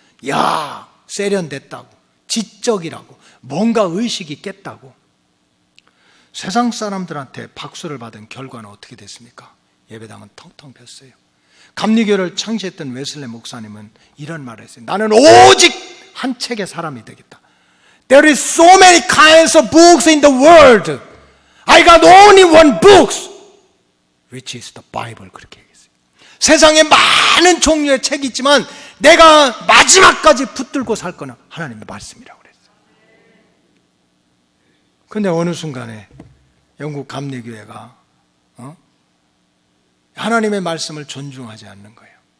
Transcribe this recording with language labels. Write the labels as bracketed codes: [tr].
[ko] 야, 세련됐다고, 지적이라고, 뭔가 의식이 깼다고. 세상 사람들한테 박수를 받은 결과는 어떻게 됐습니까? 예배당은 텅텅 폈어요. 감리교를 창시했던 웨슬레 목사님은 이런 말을 했어요. 나는 오직 한 책의 사람이 되겠다. [en] There is so many kinds of books in the world. I got only one book, which is the Bible. [ko] 그렇게 얘기했어요. 세상에 많은 종류의 책이 있지만 내가 마지막까지 붙들고 살 거는 하나님의 말씀이라고 그랬어요. 그런데 어느 순간에 영국 감리교회가 하나님의 말씀을 존중하지 않는 거예요.